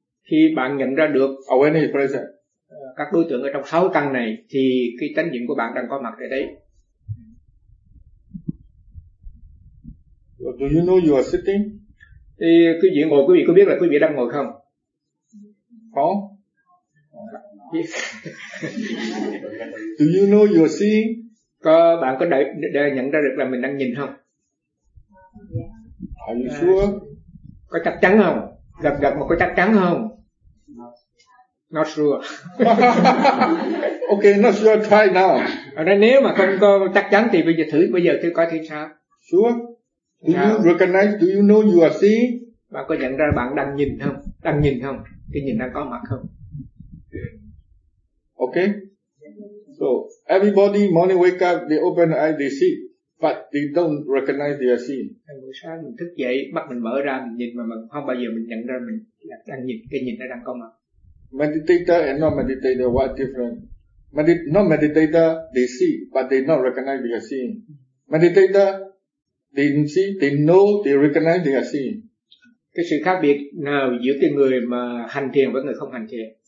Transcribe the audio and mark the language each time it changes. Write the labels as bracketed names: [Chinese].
[Vietnamese] Khi bạn nhận ra được [English] awareness present, [Vietnamese] các đối tượng ở trong sáu căn này thì cái chánh niệm của bạn đang có mặt ở đấy. [English] Do you know you are sitting? [Vietnamese] Thì cái chuyện ngồi quý vị có biết là quý vị đang ngồi không? Có. [English] Do you know you are seeing? [Vietnamese] Có, bạn có để nhận ra được là mình đang nhìn không? [English] Are you sure? [Vietnamese] Có chắc chắn không? Gặp mà có chắc chắn không? [English] Not sure. Okay, not sure, try now. [Vietnamese] Rồi nếu mà không có chắc chắn thì bây giờ thử coi thì sao? [English] Sure. Do you recognize, do you know you are seeing? [Vietnamese] Bạn có nhận ra bạn đang nhìn không? Đang nhìn không? Cái nhìn đang có mặt không? [English] Okay. So, everybody morning wake up, they open the eye, they see. But they don't recognize they are seeing. [Vietnamese] Buổi sáng mình thức dậy, mắt mình mở ra, mình nhìn mà không bao giờ mình nhận ra mình đang nhìn, cái nhìn nó đang có mặt. [English] Meditator and non-meditator, what different? Non-meditator, they see, but they not recognize they are seeing. Meditator, they see, they know, they recognize they are seeing. [Vietnamese] Cái sự khác biệt nào giữa cái người mà hành thiền với người không hành thiền?